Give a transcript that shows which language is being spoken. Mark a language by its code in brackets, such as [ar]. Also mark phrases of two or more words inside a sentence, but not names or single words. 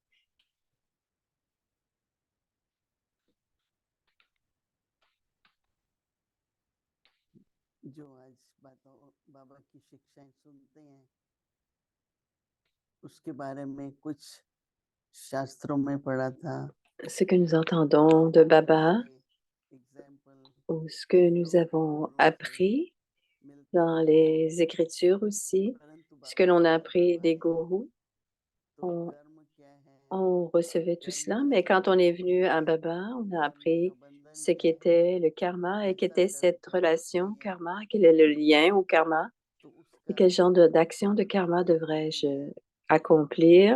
[hi] जो आज बाबा की शिक्षाएं सुनते हैं उसके बारे में कुछ शास्त्रों में पढ़ा था. [fr] Ce que nous entendons de Baba ou ce que nous avons appris dans les Écritures aussi, ce que l'on a appris des gourous, on recevait tout cela, mais quand on est venu à Baba, on a appris ce qu'était le karma et qu'était cette relation karma, quel est le lien au karma et quel genre d'action de karma devrais-je accomplir.